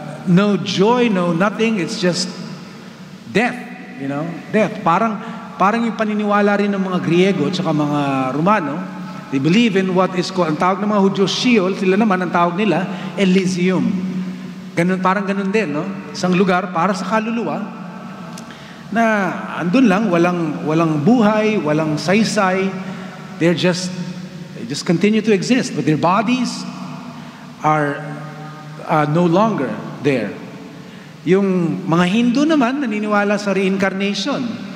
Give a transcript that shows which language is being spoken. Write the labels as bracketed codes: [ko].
[en] No joy, no nothing, it's just death, death. [tl] Parang yung paniniwala rin ng mga Griego at saka mga Romano, [en] they believe in what is called, [tl] ang tawag ng mga Hudyo, Sheol, sila naman ang tawag nila, Elysium. Parang ganun din, no? Isang lugar para sa kaluluwa na andun lang, walang buhay, walang saysay. [en] They just continue to exist, but their bodies are no longer there. [tl] Yung mga Hindu naman naniniwala sa reincarnation.